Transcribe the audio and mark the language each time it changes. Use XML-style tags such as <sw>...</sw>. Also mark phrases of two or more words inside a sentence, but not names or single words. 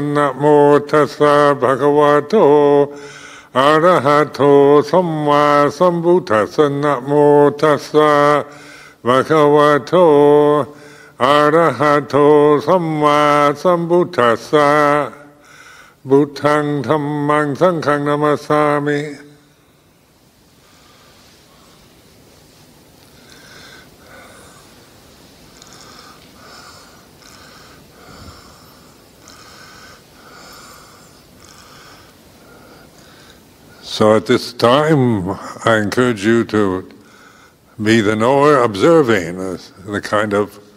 <pi>Namo tassa bhagavato arahato samma sambuddhassa. Namo tassa bhagavato arahato samma sambuddhassa. Buddhaṃ dhammāṃ saṅghāṃ namasāmi.</pi> <en>So at this time, I encourage you to be the knower, observing the kind of</en>